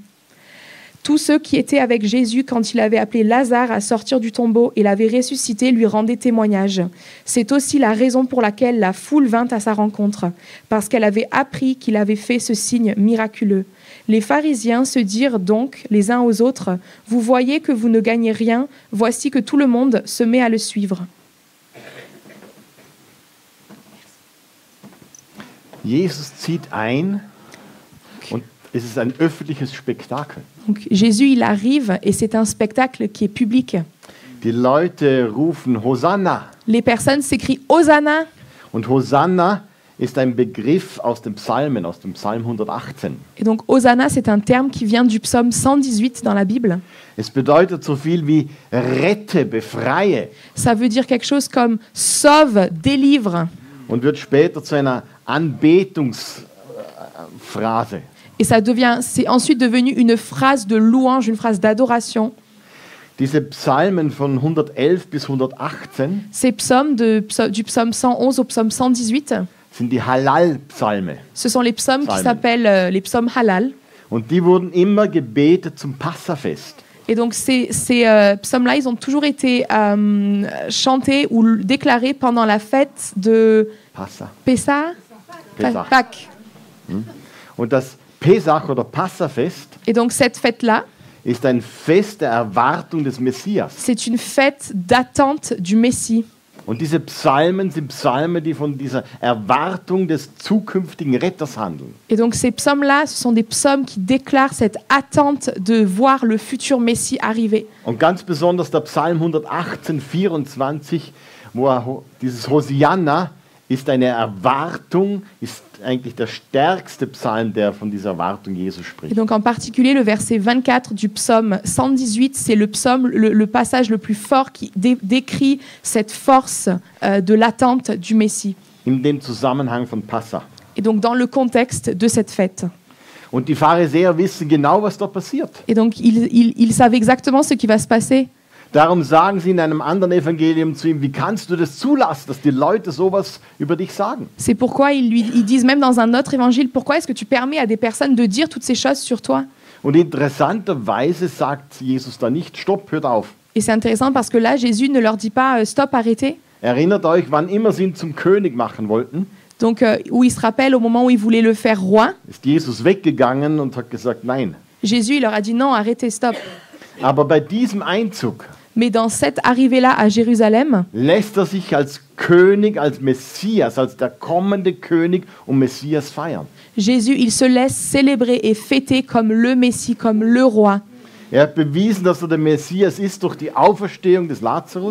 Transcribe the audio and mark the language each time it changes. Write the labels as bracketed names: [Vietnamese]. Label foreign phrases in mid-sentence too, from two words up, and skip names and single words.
[French] Tous ceux qui étaient avec Jésus quand il avait appelé Lazare à sortir du tombeau et l'avait ressuscité lui rendaient témoignage. C'est aussi la raison pour laquelle la foule vint à sa rencontre, parce qu'elle avait appris qu'il avait fait ce signe miraculeux. Les pharisiens se dirent donc les uns aux autres, « Vous voyez que vous ne gagnez rien, voici que tout le monde se met à le suivre. » [German] Jesus zieht ein und es ist ein öffentliches Spektakel. [French] Donc, Jésus, il arrive et c'est un spectacle qui est public. [German] Die Leute rufen Hosanna. [French] Les personnes s'écrient « Hosanna ». [German] Und Hosanna ist ein Begriff aus dem Psalmen, aus dem Psalm 118. [French] Et donc, Hosanna, c'est un terme qui vient du psaume 118 dans la Bible. [German] Es bedeutet so viel wie rette, befreie [French] Ça veut dire quelque chose comme « sauve, délivre ». [German] und wird später zu einer Anbetungsphrase. [French] Et c'est ensuite devenu une phrase de louange, une phrase d'adoration. [German] Diese Psalmen von 111 bis 118 [French] Ces psaumes du psaume 111 au psaume 118, [German] sind die Halal-Psalme. [French] ce sont les psaumes qui [German] Psalmen. [French] s'appellent les psaumes halal. [German] Und die wurden immer gebetet zum Passafest. [French] Et donc ces psaumes-là, ils ont toujours été chantés ou déclarés pendant la fête de [German] Passa. [French] Pessah, [German] Pesach. [French] Pâques. [German] Und das Pesach oder Passafest [French] Et donc cette fête-là, [German] ist ein Fest der Erwartung des Messias. [French] c'est une fête d'attente du Messie. [German] Und diese Psalmen sind Psalmen, die von dieser Erwartung des zukünftigen Retters handeln. [French] Et donc ces psaumes-là, ce sont des psaumes qui déclarent cette attente de voir le futur Messie arriver. [German] Und ganz besonders der Psalm 118, 24, wo dieses Hosianna ist eine Erwartung, ist eigentlich der stärkste Psalm, der von dieser Erwartung Jesus [French] Et [German] spricht. [French] donc en particulier le verset 24 du psaume 118, c'est le psaume, le passage le plus fort qui décrit cette force de l'attente du Messie. [German] In dem Zusammenhang von Passa. [French] Et donc dans le contexte de cette fête. [German] Und die Pharisäer wissen genau, was da passiert. [French] Et donc ils savent exactement ce qui va se passer. [German] Darum sagen sie in einem anderen Evangelium zu ihm, wie kannst du das zulassen, dass die Leute sowas über dich sagen? [French] C'est pourquoi ils disent même dans un autre évangile, pourquoi est-ce que tu permets à des personnes de dire toutes ces choses sur toi? [German] Und interessanterweise sagt Jesus da nicht, stopp, hört auf. [French] Et c'est intéressant parce que là, Jésus ne leur dit pas stop, arrêtez. [German] Erinnert euch, wann immer sie ihn zum König machen wollten, [French] Donc, où il se rappelle au moment où il voulait le faire roi, [German] ist Jesus weggegangen und hat gesagt, nein. [French] Jésus il leur a dit non, arrêtez, stop. [German] Aber bei diesem Einzug [French] Mais dans cette arrivée-là à Jérusalem, [German] lässt er sich als König, als Messias, als der kommende König und Messias feiern. [French] Jésus, il se laisse célébrer et fêter comme le Messie, comme le roi. [German] Er hat bewiesen, dass er der Messias ist durch die Auferstehung des Lazarus.